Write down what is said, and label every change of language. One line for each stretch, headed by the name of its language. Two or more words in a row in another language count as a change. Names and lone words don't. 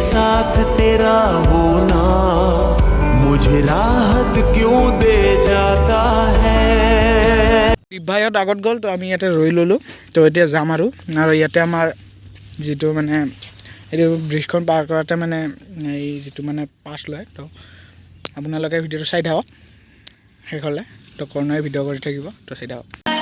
Hindi: साथ तेरा होना मुझे राहत क्यों दे जाता है।
Assamese: দিব্যাহঁত আগত গ'ল, তো আমি ইয়াতে ৰৈ ল'লোঁ। তো এতিয়া যাম আৰু ইয়াতে আমাৰ যিটো মানে এইটো ব্ৰিজখন পাৰ কৰাতে মানে এই যিটো মানে পাছ লয়। তো আপোনালোকে ভিডিঅ'টো চাই থাকক শেষ হ'লে। তো কৰ্ণই ভিডিঅ' কৰি থাকিব, তো চাই থাকক।